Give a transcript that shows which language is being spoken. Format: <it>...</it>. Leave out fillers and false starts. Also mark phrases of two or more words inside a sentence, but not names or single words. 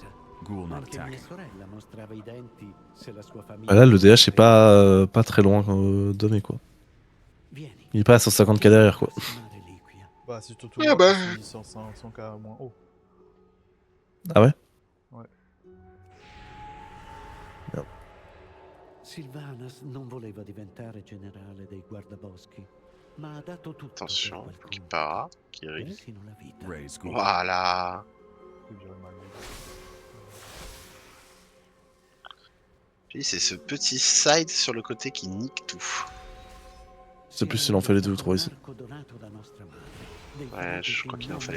<en>Ghoul not</en> <it>Anche mia</it> <en>attacking.</en> <it>sorella mostrava i denti se la sua famiglia...</it> <fr>Bah là, le DH est pas très loin d'Omé, quoi.</fr> <it>Vieni.</it> <fr>Il est pas à 150k derrière, quoi.</fr> <it>Una reliquia.</it> <fr>Bah, c'est surtout Ah moi bah. qui suis 100k moins haut. Ah ouais?</fr> <it>Sylvanas non voleva diventare generale dei guardaboschi, ma ha dato tutto per</it> <fr>Attention,</fr> <it>quel conto, Kipara, Kiri. persino la vita.</it> <fr>Voilà. C'est que j'aurais mal vu. Puis c'est ce petit side sur le côté qui nique tout. C'est plus s'il en fallait 2 ou 3 ici. Ouais, je crois qu'il en fallait</fr>